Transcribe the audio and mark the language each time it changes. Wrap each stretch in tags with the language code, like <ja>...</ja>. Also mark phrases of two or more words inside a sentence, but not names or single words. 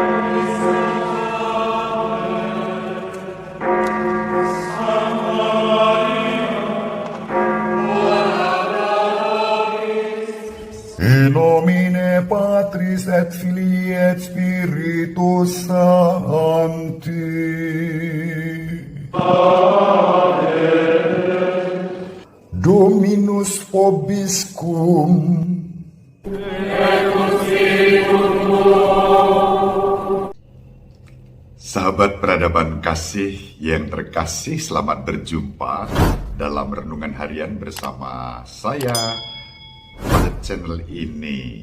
<la>In nomine Patris et Filii et Spiritus Sancti. Amen. Dominus vobiscum.</la> <id>Sahabat peradaban kasih yang terkasih, selamat berjumpa dalam renungan harian bersama saya pada channel ini.</id>